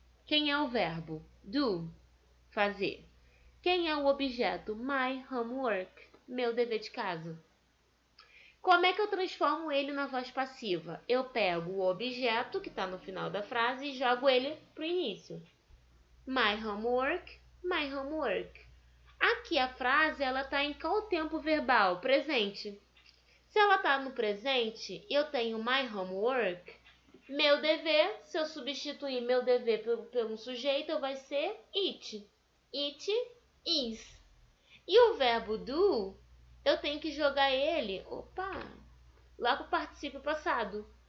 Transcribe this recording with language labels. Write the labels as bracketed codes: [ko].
[pt] Quem é o verbo? Do, fazer. Quem é o objeto? [en] My homework, [pt] meu dever de casa. Como é que eu transformo ele na voz passiva? Eu pego o objeto que está no final da frase e jogo ele para o início. [en] My homework, my homework. [pt] Aqui a frase ela está em qual tempo verbal? Presente. Se ela está no presente, eu tenho [en] my homework. [pt] Meu dever, se eu substituir meu dever pelo sujeito, vai ser it. [en] It is. [pt] E o verbo do, eu tenho que jogar ele, lá para o particípio passado.